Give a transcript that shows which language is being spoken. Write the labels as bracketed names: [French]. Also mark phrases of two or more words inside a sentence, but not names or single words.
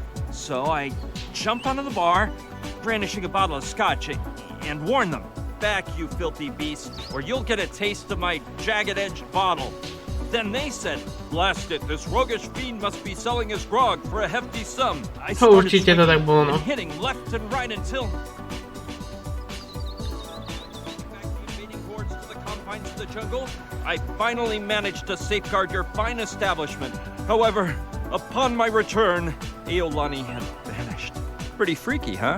[English] So I jumped onto the bar, brandishing a bottle of scotch, and warned them. back, you filthy beast, or you'll get a taste of my jagged-edged bottle. Then they said, blast it, this roguish fiend must be selling his grog for a hefty sum. I started [Slovak] Určite to tak bolo, no. [English] and hitting left and right until... the jungle, I finally managed to safeguard your fine establishment. However, upon my return, Aolani had vanished. Pretty freaky, huh?